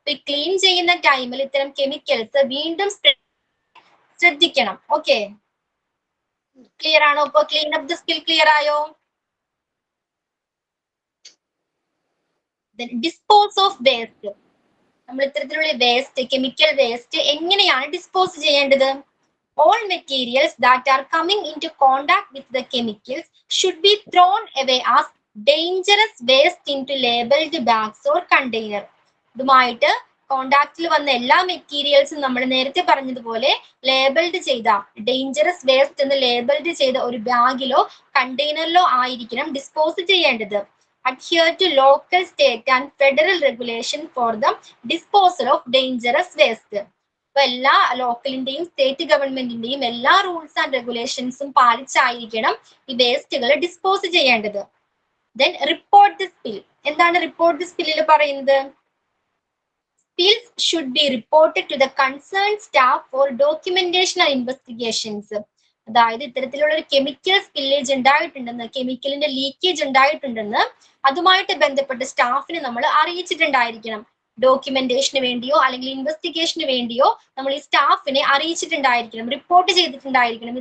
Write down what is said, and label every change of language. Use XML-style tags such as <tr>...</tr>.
<ml>Clean ചെയ്യുന്ന ടൈമിൽ ഇത്തരം കെമിക്കൽസ് വീണ്ടും ശ്രദ്ധിക്കണം. ഓക്കെ, ക്ലിയർ ആണോ? ഇപ്പൊ clean up the skill clear ആയോ? Dispose of waste. നമ്മൾ ഇത്തരത്തിലുള്ള വേസ്റ്റ്, കെമിക്കൽ വേസ്റ്റ് എങ്ങനെയാണ് ഡിസ്പോസ് ചെയ്യേണ്ടത്?</ml> <en>All materials that are coming into contact with the chemicals should be thrown away as dangerous waste into labeled bags or container.</en> <ml>ഇതുമായിട്ട് കോണ്ടാക്റ്റിൽ വന്ന എല്ലാ മെറ്റീരിയൽസും നമ്മൾ നേരത്തെ പറഞ്ഞതുപോലെ ലേബിൾഡ് ചെയ്ത ഡേഞ്ചറസ് വേസ്റ്റ് എന്ന് ലേബിൾഡ് ചെയ്ത ഒരു ബാഗിലോ കണ്ടെയ്നറിലോ ആയിരിക്കണം ഡിസ്പോസ് ചെയ്യേണ്ടത്.</ml> <en>Adhere to local, state and federal regulation for the disposal of dangerous waste.</en> <ml>അപ്പൊ എല്ലാ ലോക്കലിന്റെയും സ്റ്റേറ്റ് ഗവൺമെന്റിന്റെയും എല്ലാ റൂൾസ് ആൻഡ് റെഗുലേഷൻസും പാലിച്ചായിരിക്കണം ഈ വേസ്റ്റുകൾ ഡിസ്പോസ് ചെയ്യേണ്ടത്. Then report the spill. എന്താണ് റിപ്പോർട്ട് ദി സ്പില്ലിൽ പറയുന്നത്?</ml> <en>Spills should be reported to the concerned staff for documentation and investigations.</en> <ml>അതായത് ഇത്തരത്തിലുള്ള ഒരു കെമിക്കൽ സ്പില്ലേജ് ഉണ്ടായിട്ടുണ്ടെന്ന്, കെമിക്കലിന്റെ ലീക്കേജ് ഉണ്ടായിട്ടുണ്ടെന്ന് അതുമായിട്ട് ബന്ധപ്പെട്ട സ്റ്റാഫിനെ നമ്മൾ അറിയിച്ചിട്ടുണ്ടായിരിക്കണം. ഡോക്യുമെന്റേഷന് വേണ്ടിയോ അല്ലെങ്കിൽ ഇൻവെസ്റ്റിഗേഷന് വേണ്ടിയോ നമ്മൾ ഈ സ്റ്റാഫിനെ അറിയിച്ചിട്ടുണ്ടായിരിക്കണം, റിപ്പോർട്ട് ചെയ്തിട്ടുണ്ടായിരിക്കണം.</ml>